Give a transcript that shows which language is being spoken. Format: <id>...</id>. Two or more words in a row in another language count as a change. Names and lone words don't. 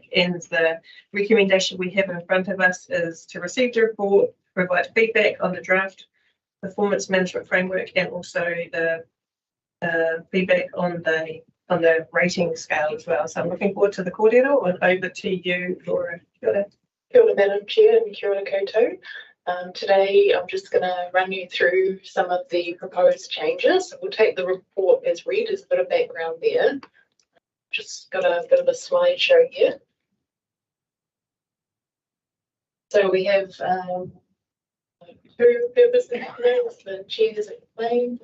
<en>And the recommendation we have in front of us is to receive the report, provide feedback on the draft performance management framework, and also the feedback on the rating scale as well. So I'm looking forward to the kōrero, and over to you, Laura.</en> <mi>Kia ora,</mi> <en>Madam Chair, and</en> <mi>kia ora koutou.</mi> <en>Today, I'm just going to run you through some of the proposed changes. We'll take the report as read, as a bit of background there. Just got a bit of a slideshow here. So we have two purpose documents, the chair has explained.</en>